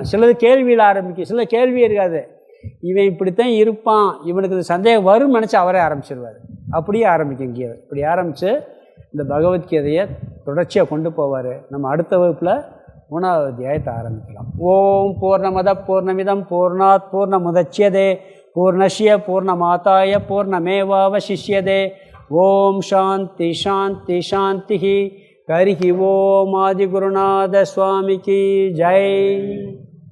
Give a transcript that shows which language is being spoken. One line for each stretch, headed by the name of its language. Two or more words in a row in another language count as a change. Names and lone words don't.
Tamil: சிலது கேள்வியில் ஆரம்பிக்கும், சில கேள்வி இருக்காது. இவன் இப்படித்தான் இருப்பான், இவனுக்கு இது சந்தேகம் வரும்னு நினச்சி அவரே ஆரம்பிச்சிருவார். அப்படியே ஆரம்பிக்கும் கீதை. இப்படி ஆரம்பித்து இந்த பகவத்கீதையை தொடர்ச்சியாக கொண்டு போவார். நம்ம அடுத்த வகுப்பில் 3வது அத்தியாயத்தை ஆரம்பிக்கலாம்.
Sanskrit: ओम् पूर्णमदः पूर्णमिदं पूर्णात् पूर्णमुदच्यते पूर्णस्य पूर्णमादाय पूर्णमेवावशिष्यते. ओम् शान्ति शान्ति शान्ति. हरिः ओम्
Tamil: ஆதிகுருநாத சுவாமிக்கு ஜெய்.